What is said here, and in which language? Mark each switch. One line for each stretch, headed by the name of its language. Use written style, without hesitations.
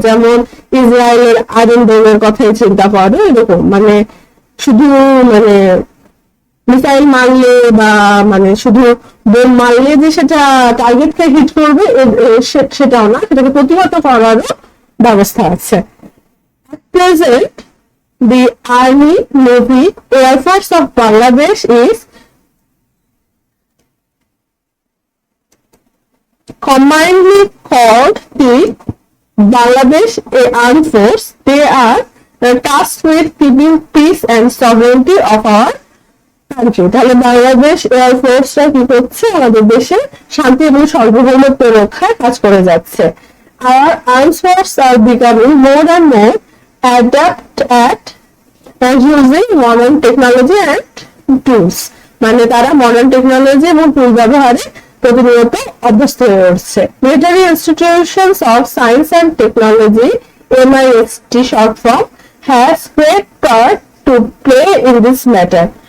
Bangla: যেমন ইসরায়েলের আয়রন ডোমের কথাই চিন্তা করো, এরকম মানে শুধু মানে মিসাইল মারলে বা মানে শুধু বোম মারলে যে সেটা টার্গেটকে হিট করবে সেটাও না, সেটাকে প্রতিহত করারও ব্যবস্থা আছে।
English: At present, the Army, Navy, Air Force of Bangladesh is commonly called the Bangladesh Armed Force. They are tasked with keeping peace and sovereignty of our country.
Bangla: তাহলে বাংলাদেশ এয়ার ফোর্সটা কি করছে? আমাদের দেশে শান্তি এবং সার্বভৌমত্ব রক্ষায় কাজ করে যাচ্ছে।
English: Our armed forces are becoming more and more adept at using modern technology and tools.
Bangla: মানে তারা মডার্ন টেকনোলজি এবং টুল ব্যবহারে প্রতিনিয়ত অভ্যস্ত হয়ে উঠছে।
English: Military Institutions of Science and Technology, MIST short form, has great part to play in this matter.